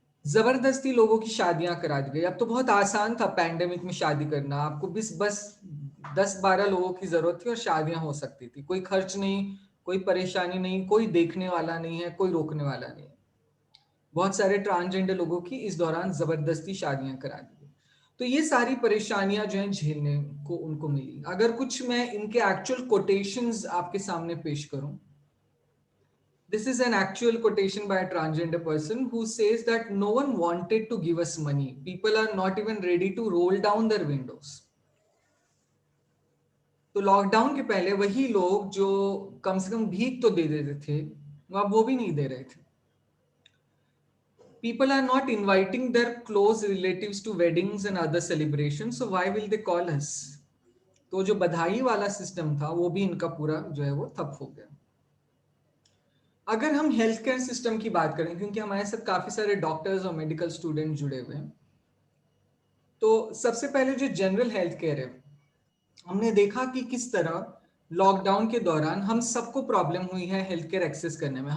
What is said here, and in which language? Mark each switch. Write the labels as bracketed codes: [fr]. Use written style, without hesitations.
[hi] जबरदस्ती लोगों की शादियां करा दी गई। अब तो बहुत आसान था पैंडेमिक में शादी करना, आपको बस 10-12 लोगों की जरूरत थी और शादियां हो सकती थी। कोई खर्च नहीं, कोई परेशानी नहीं, कोई देखने वाला नहीं है, कोई रोकने वाला नहीं है। बहुत सारे ट्रांसजेंडर लोगों की इस दौरान जबरदस्ती शादियां करा दी गई। तो ये सारी परेशानियां जो हैं झेलने को उनको मिली। अगर कुछ मैं इनके एक्चुअल कोटेशंस आपके सामने पेश करूं, [en] this is an actual quotation by a transgender person who says that no one wanted to give us money. People are not even ready to roll down their windows. [hi] तो lockdown के पहले वही लोग जो कम से कम भीख तो दे देते थे, अब वो भी नहीं दे रहे थे। [en] People are not inviting their close relatives to weddings and other celebrations, so why will they call us? [hi] तो जो बधाई वाला सिस्टम था वो भी इनका पूरा जो है वो ठप हो गया। अगर हम हेल्थ केयर सिस्टम की बात करें, क्योंकि हमारे साथ काफी सारे डॉक्टर्स और मेडिकल स्टूडेंट जुड़े हुए हैं, तो सबसे पहले जो जनरल हेल्थ केयर है, हमने देखा कि किस तरह लॉकडाउन के दौरान हम सबको प्रॉब्लम हुई है हेल्थ केयर एक्सेस करने में।